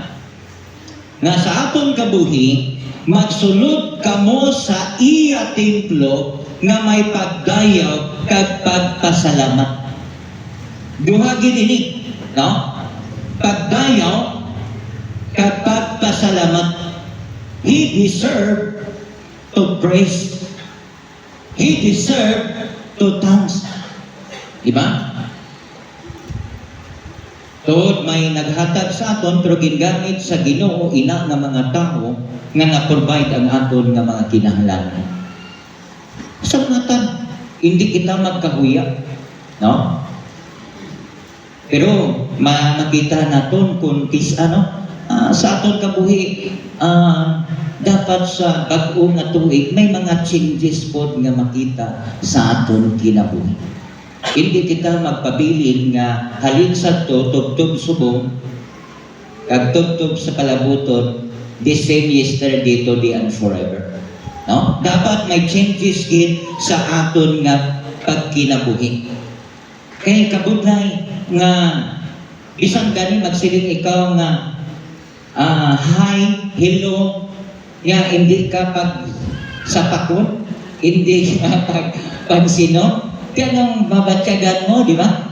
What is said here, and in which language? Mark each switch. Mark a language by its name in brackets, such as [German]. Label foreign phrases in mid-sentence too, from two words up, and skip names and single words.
[Hiligaynon] Nga sa aton kabuhi, magsulod kamo sa iya templo nga may pagdayaw kag pagpasalamat. Duha gid ini, no? Pagdayaw kag pagpasalamat. [English] He deserved to praise. He deserved to thanks. [Hiligaynon] Diba? Tod may naghatag sa aton pero gingamit sa Ginoo ina nga mga tao nga na-provide ang aton nga mga kinahanglan. Sa mga hindi kita magkahuya, no? Pero makita naton kung sa aton kabuhi, dapat sa bag-o nga tuig may mga changes po nga makita sa aton kinabuhi. Hindi kita magpabilin nga halin sa to tugtog subong kag tugtog sa kalabuton, [English] the same yesterday, today and forever. [Hiligaynon] No? Dapat may changes gid sa aton nga pagkinabuhi. Kay kabudlay nga bisan gani magsiling ikaw nga [English] hi, hello, [Hiligaynon] nga hindi ka pag sapakon, hindi ka pag sino, kanang mabatyagan mo, di ba?